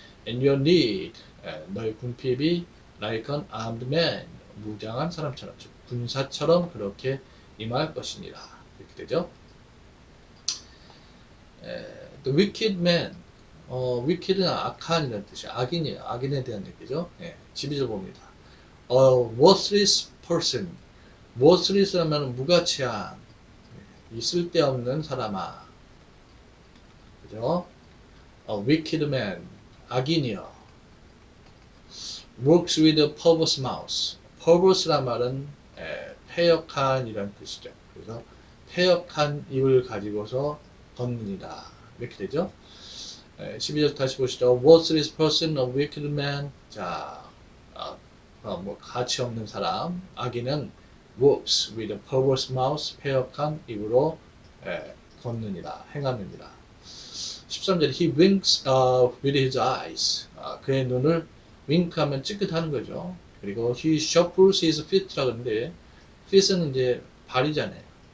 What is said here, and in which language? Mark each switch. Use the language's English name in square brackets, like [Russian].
[English] And your need, [Korean] 너의 궁핍이 [English] like an armed man, [Korean] 무장한 사람처럼, 즉 군사처럼 그렇게 임할 것이니라. 이렇게 되죠. [English] The wicked man, wicked는 [Korean] 악한이라는 뜻이에요. 악인이에요. 악인에 대한 얘기죠. 12절 봅니다. [English] worthless person, [Korean] worthless 하면 무가치한, 이 쓸데없는 사람아. 그죠? [English] wicked man, [Korean] 악인이요. [English] works with a perverse mouth. [Korean] perverse란 말은 패역한 이란 뜻이죠. 그래서 패역한 입을 가지고서 걷느니라. 이렇게 되죠. 12절 다시 보시죠. [English] worthless person, a wicked man. [Korean] 자, 가치 없는 사람. 악인은 [English] works with a perverse mouth. [Korean] 패역한 입으로 걷느니라. 행하느니라. 13절에 [English] he winks with his eyes. [Korean] 그의 눈을 윙크하면 찌긋하는 거죠. 그리고 [English] he shuffles his feet [Korean] 라고 하는데 feet은 이제 발이잖아요.